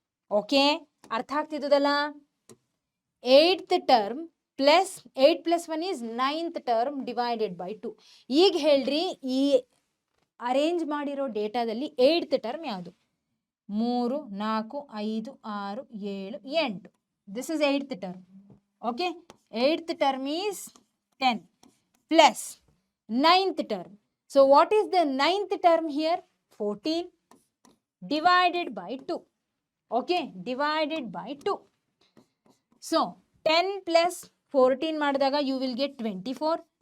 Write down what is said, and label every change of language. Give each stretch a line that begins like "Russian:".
Kannada: Okay, ಅರ್ಥ ಆಗ್ತಿದ್ದಲ್ಲ?
English: 8th term plus 8 plus 1 is 9th term divided by 2.
Kannada: ಈಗ ಹೇಳ್ರಿ, ಈ ಅರೇಂಜ್ ಮಾಡಿರೋ ಡೇಟಾದಲ್ಲಿ 8th term ಯಾವುದು?
English: 3 4 5 6 7 8. This is 8th term. Okay, 8th term is 10 plus 9th term. So what is the 9th term here? 14 divided by 2. Okay, divided by 2. So 10 plus 14
Kannada: ಮಾಡಿದಾಗ
English: you will get 24.